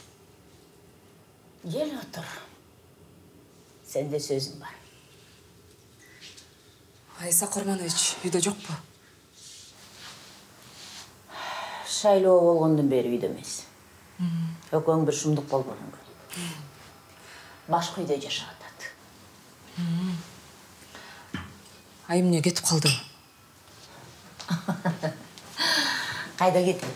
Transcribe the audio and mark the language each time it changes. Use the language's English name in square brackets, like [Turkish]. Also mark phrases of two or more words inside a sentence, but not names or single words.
[Turkish] Gel otur. Sende sözüm var. [Kazakh] Айса Құрманович үйде жоқ па? [Kyrgyz] Шайлоо болгондон бери үйдө эмес. Экөөң бир шумдук болбогон күн. Башка үйдө жашап атат. Ай эмне кетип калды? Кайда кетет?